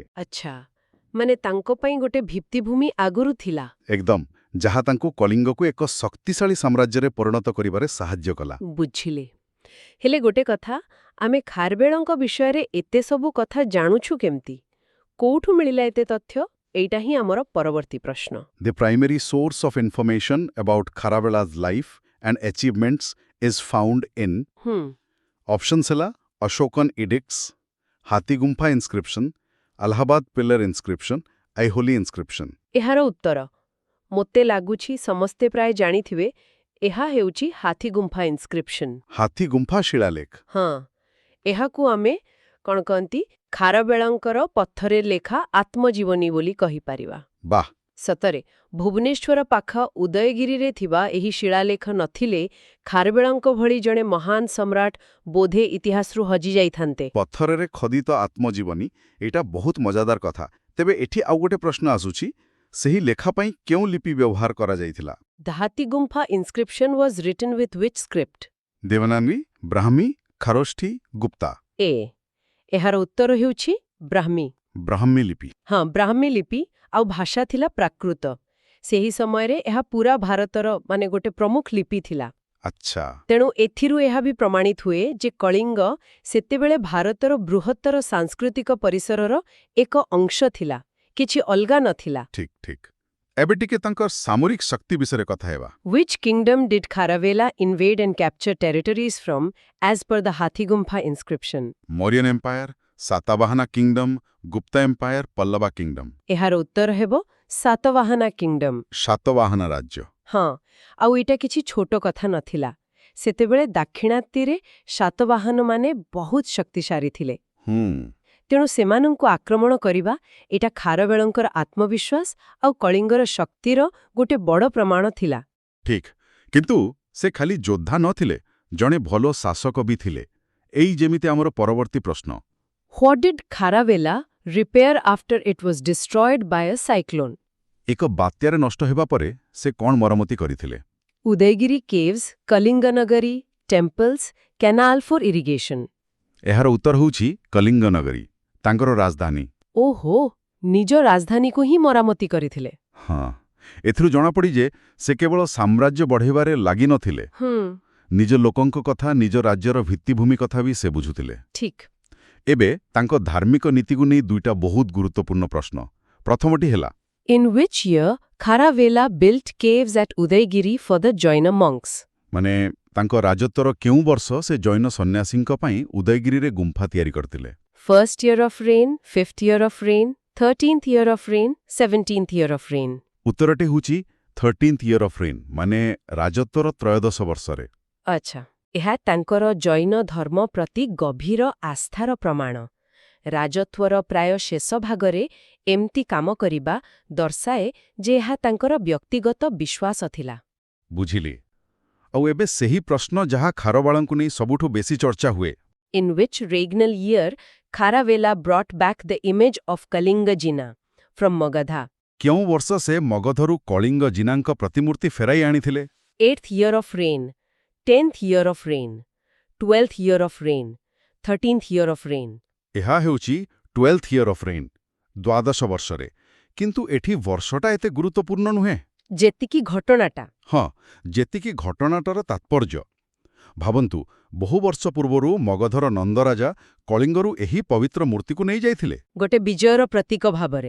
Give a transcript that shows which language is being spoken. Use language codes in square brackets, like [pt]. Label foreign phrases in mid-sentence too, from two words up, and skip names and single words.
[or] ଆଚ୍ଛା, ମାନେ ତାଙ୍କ ପାଇଁ ଗୋଟେ ଭିତ୍ତିଭୂମି ଆଗରୁ ଥିଲା। ଏକଦମ, ଯାହା ତାଙ୍କୁ କଳିଙ୍ଗକୁ ଏକ ଶକ୍ତିଶାଳୀ ସାମ୍ରାଜ୍ୟରେ ପରିଣତ କରିବାରେ ସାହାଯ୍ୟ କଲା। ବୁଝିଲେ। ହେଲେ ଗୋଟେ କଥା, ଆମେ ଖାରବେଳଙ୍କ ବିଷୟରେ ଏତେ ସବୁ କଥା ଜାଣୁଛୁ କେମିତି? କୋଉଠୁ ମିଳିଲା ଏତେ ତଥ୍ୟ? ଏଇଟା ହିଁ ଆମର ପରବର୍ତ୍ତୀ ପ୍ରଶ୍ନ। [en] The primary source of information about Kharavela's life and achievements is found in options ହେଲା Ashokan edicts, ହାତୀଗୁମ୍ଫା inscription, Allahabad pillar inscription, Aiholi inscription। [or] ଏହାର ଉତ୍ତର ମୋତେ ଲାଗୁଛି ସମସ୍ତେ ପ୍ରାୟ ଜାଣିଥିବେ। ଏହା ହେଉଛି ହାତୀଗୁମ୍ଫା ଇନସ୍କ୍ରିପସନ୍। ହାତୀଗୁମ୍ଫା ଶିଳାଲେଖ। ହଁ, ଏହାକୁ ଆମେ କ'ଣ କହନ୍ତି, ଖାରବେଳଙ୍କର ପଥରେ ଲେଖା ଆତ୍ମଜୀବନୀ ବୋଲି କହିପାରିବା। ବାଃ, ସତରେ ଭୁବନେଶ୍ୱର ପାଖ ଉଦୟଗିରିରେ ଥିବା ଏହି ଶିଳାଲେଖ ନଥିଲେ ଖାରବେଳଙ୍କ ଭଳି ଜଣେ ମହାନ ସମ୍ରାଟ ବୋଧେ ଇତିହାସରୁ ହଜିଯାଇଥାନ୍ତେ। ପଥରରେ ଖୋଦିତ ଆତ୍ମଜୀବନୀ, ଏଇଟା ବହୁତ ମଜାଦାର କଥା। ତେବେ ଏଠି ଆଉ ଗୋଟେ ପ୍ରଶ୍ନ ଆସୁଛି, ସେହି ଲେଖା ପାଇଁ କେଉଁ ଲିପି ବ୍ୟବହାର କରାଯାଇଥିଲା? [en] The ହାତୀଗୁମ୍ଫା ଇନସ୍କ୍ରିପସନ୍ was written with which script? [or] ଦେବନାଗରୀ, ବ୍ରାହ୍ମୀ, ଖାରୋଷ୍ଠୀ, ଗୁପ୍ତା? ଏହାର ଉତ୍ତର ହେଉଛି ବ୍ରାହ୍ମୀ। ବ୍ରାହ୍ମୀ ଲିପି। ହଁ, ବ୍ରାହ୍ମୀ ଲିପି ଆଉ ଭାଷା ଥିଲା ପ୍ରାକୃତ। ସେହି ସମୟରେ ଏହା ପୁରା ଭାରତର ମାନେ ଗୋଟେ ପ୍ରମୁଖ ଲିପି ଥିଲା। ଆଚ୍ଛା। ତେଣୁ ଏଥିରୁ ଏହା ବି ପ୍ରମାଣିତ ହୁଏ ଯେ କଳିଙ୍ଗ ସେତେବେଳେ ଭାରତର ବୃହତ୍ତର ସାଂସ୍କୃତିକ ପରିସରର ଏକ ଅଂଶ ଥିଲା, କିଛି ଅଲଗା ନଥିଲା। ଠିକ୍ ଠିକ୍। ଏବେ ଟିକେ ତାଙ୍କର ସାମରିକ ଶକ୍ତି ବିଷୟରେ କଥା ହେବା। [en] Which kingdom did Kharavela invade and capture territories from as per the ହାତୀଗୁମ୍ଫା inscription? Mauryan Empire, Satavahana Kingdom, Gupta Empire, Pallava Kingdom? [or] ଏହାର ଉତ୍ତର ହେବ ସାତବାହନା କିଙ୍ଗଡମ୍। ସାତବାହନା ରାଜ୍ୟ। ହଁ, ଆଉ ଏଇଟା କିଛି ଛୋଟ କଥା ନଥିଲା। ସେତେବେଳେ ଦାକ୍ଷିଣାତ୍ୟରେ ସାତବାହନମାନେ ବହୁତ ଶକ୍ତିଶାଳୀ ଥିଲେ। ତେଣୁ ସେମାନଙ୍କୁ ଆକ୍ରମଣ କରିବା ଏଇଟା ଖାରବେଳଙ୍କର ଆତ୍ମବିଶ୍ୱାସ ଆଉ କଳିଙ୍ଗର ଶକ୍ତିର ଗୋଟେ ବଡ଼ ପ୍ରମାଣ ଥିଲା। ଠିକ୍, କିନ୍ତୁ ସେ ଖାଲି ଯୋଦ୍ଧା ନଥିଲେ, ଜଣେ ଭଲ ଶାସକ ବି ଥିଲେ। ଏଇ ଯେମିତି ଆମର ପରବର୍ତ୍ତୀ ପ୍ରଶ୍ନ। [en] What did Kharavela repair after it was destroyed by a cyclone? [or] ଏକ ବାତ୍ୟାରେ ନଷ୍ଟ ହେବା ପରେ ସେ କ'ଣ ମରାମତି କରିଥିଲେ? [en] Udayagiri caves, Kalinganagari, temples, canal for irrigation. [or] ଏହାର ଉତ୍ତର ହେଉଛି କଳିଙ୍ଗ ନଗରୀ, ତାଙ୍କର ରାଜଧାନୀ। ଓହୋ, ନିଜ ରାଜଧାନୀକୁ ହିଁ ମରାମତି କରିଥିଲେ। ହଁ, ଏଥିରୁ ଜଣାପଡ଼ି ଯେ ସେ କେବଳ ସାମ୍ରାଜ୍ୟ ବଢ଼ାଇବାରେ ଲାଗିନଥିଲେ। ନିଜ ଲୋକଙ୍କ କଥା, ନିଜ ରାଜ୍ୟର ଭିତ୍ତିଭୂମି କଥା ବି ସେ ବୁଝୁଥିଲେ। ଠିକ୍। ଏବେ ତାଙ୍କ ଧାର୍ମିକ ନୀତିକୁ ନେଇ ଦୁଇଟା ବହୁତ ଗୁରୁତ୍ୱପୂର୍ଣ୍ଣ ପ୍ରଶ୍ନ। ପ୍ରଥମଟି ହେଲା, [en] In which year Kharavela built caves at Udaygiri for the Jaina monks? [or] ମାନେ ତାଙ୍କ ରାଜତ୍ୱର କେଉଁ ବର୍ଷ ସେ ଜୈନ ସନ୍ନ୍ୟାସୀଙ୍କ ପାଇଁ ଉଦୟଗିରିରେ ଗୁମ୍ଫା ତିଆରି କରିଥିଲେ? [en] First year of reign, fifth year of reign, 13th year of reign, 17th year of reign? [or] ଉତ୍ତରଟି ହେଉଛି [en] 13th year of reign, [or] ମାନେ ରାଜତ୍ୱର ତ୍ରୟୋଦଶ ବର୍ଷରେ। ଆଚ୍ଛା, ଏହା ତାଙ୍କର ଜୈନ ଧର୍ମ ପ୍ରତି ଗଭୀର ଆସ୍ଥାର ପ୍ରମାଣ। ରାଜତ୍ୱର ପ୍ରାୟ ଶେଷ ଭାଗରେ ଏମିତି କାମ କରିବା ଦର୍ଶାଏ ଯେ ଏହା ତାଙ୍କର ବ୍ୟକ୍ତିଗତ ବିଶ୍ୱାସ ଥିଲା। ବୁଝିଲି। ଆଉ ଏବେ ସେହି ପ୍ରଶ୍ନ ଯାହା ଖାରବାଳଙ୍କୁ ନେଇ ସବୁଠୁ ବେଶି ଚର୍ଚ୍ଚା ହୁଏ। [en] In which regnal year Kharavela brought back the image of Kalinga Jina from Magadha? [or] କେଉଁ ବର୍ଷ ସେ ମଗଧରୁ କଳିଙ୍ଗ ଜିନାଙ୍କ ପ୍ରତିମୂର୍ତ୍ତି ଫେରାଇ ଆଣିଥିଲେ? [en] 8th year of reign, 10th year of reign, 12th year of reign, 13th year of reign? [or] ଏହା ହେଉଛି [en] 12th year of reign, [or] ଦ୍ୱାଦଶ ବର୍ଷରେ। କିନ୍ତୁ ଏଠି ବର୍ଷଟା ଏତେ ଗୁରୁତ୍ୱପୂର୍ଣ୍ଣ ନୁହେଁ। ଯେତିକି ଘଟଣାଟା। ହଁ, ଯେତିକି ଘଟଣାଟାର ତାତ୍ପର୍ଯ୍ୟ। ଭାବନ୍ତୁ, ବହୁ ବର୍ଷ ପୂର୍ବରୁ ମଗଧର ନନ୍ଦରାଜା କଳିଙ୍ଗରୁ ଏହି ପବିତ୍ର ମୂର୍ତ୍ତିକୁ ନେଇଯାଇଥିଲେ। ଗୋଟେ ବିଜୟର ପ୍ରତୀକ ଭାବରେ।